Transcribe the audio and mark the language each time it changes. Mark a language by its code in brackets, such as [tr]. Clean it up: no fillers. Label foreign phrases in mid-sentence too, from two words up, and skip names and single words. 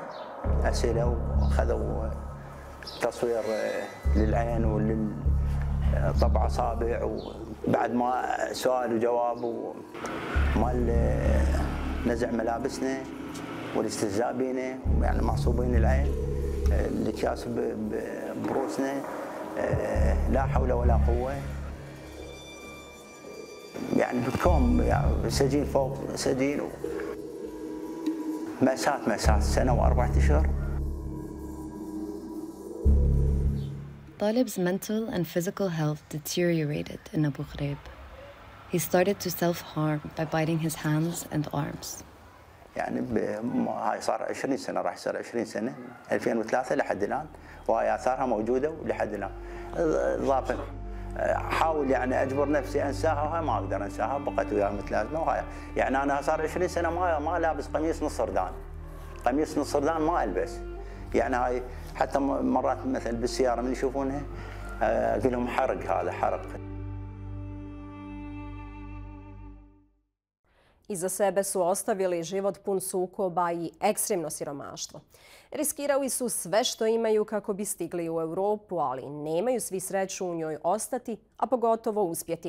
[ar] اسئله واخذوا تصوير للعين طبع اصابع وبعد ما سؤال وجواب ومال نزع ملابسنا والاستهزاء بينا يعني معصوبين العين الاكياس بروسنا لا حول ولا قوه يعني بكم يعني سجين فوق سجين مأساة سنة و4 أشهر. [en] Talib's mental and physical health deteriorated in Abu Ghraibu. He started to self-harm by biting his hands and arms. [ar] يعني هاي صار 20 سنة راح يصير 20 سنة 2003 لحد الآن وهاي آثارها موجودة ولحد الآن. ضابط حاول يعني أجبر نفسي أنساها وهاي ما أقدر أنساها بقت وياها متلازمة وهاي يعني أنا صار 20 سنة ما لابس قميص نص ردان. قميص نص ردان ما ألبس. يعني هاي حتى مرات مثل بالسيارة من يشوفونها أقول لهم حرق هذا حرق. [bs] Iza sebe su ostavili život pun sukoba i ekstremno siromaštvo. Riskirali su sve što imaju kako bi stigli u Europu, ali nemaju svi sreću u njoj ostati, a pogotovo uspjeti.